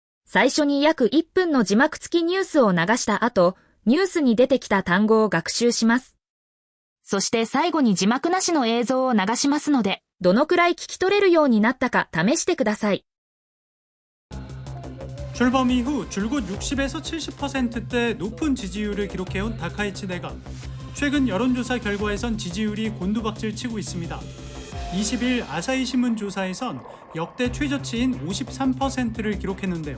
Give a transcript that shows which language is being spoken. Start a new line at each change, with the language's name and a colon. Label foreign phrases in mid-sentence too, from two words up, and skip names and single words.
Japanese: 最初に約1分の字幕付きニュースを流した後、ニュースに出てきた単語を学習します。そして最後に字幕なしの映像を流しますので、どのくらい聞き取れるようになったか試してください。
Korean: 출범 이후 줄곧 60에서 70%대 높은 지지율을 기록해온 다카이치 내각. 최근 여론조사 결과에선 지지율이 곤두박질 치고 있습니다. 20일 아사히신문 조사에선 역대 최저치인 53%를 기록했는데요.